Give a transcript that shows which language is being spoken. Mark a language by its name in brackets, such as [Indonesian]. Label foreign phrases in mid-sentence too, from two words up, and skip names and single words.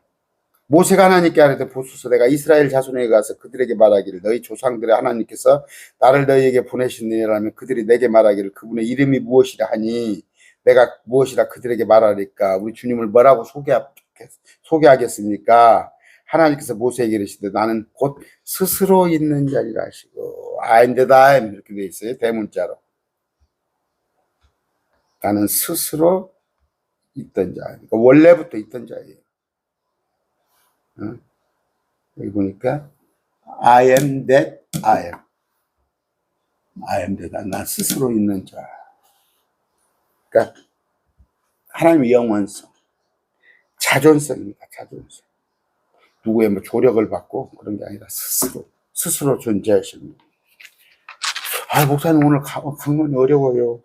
[Korean] 모세가 하나님께 아뢰되 보소서 내가 이스라엘 자손에게 가서 그들에게 말하기를 너희 조상들의 하나님께서 나를 너희에게 보내셨느니라면 그들이 내게 말하기를 그분의 이름이 무엇이라 하니 내가 무엇이라 그들에게 말하리까. 우리 주님을 뭐라고 소개하겠습니까? 하나님께서 모세에게 이르시되 나는 곧 스스로 있는 자리라 하시고 [English] I am that I am [Korean] 이렇게 돼 있어요. 대문자로. 나는 스스로 있던 자. 그러니까 원래부터 있던 자예요. 여기 보니까 [English] I am that I am. I am that I am. [Korean] 난 스스로 있는 자. 그러니까 하나님의 영원성, 자존성입니다. 자존성. 누구의 뭐 조력을 받고 그런 게 아니라 스스로 존재하십니다. 목사님 오늘 강론이 어려워요.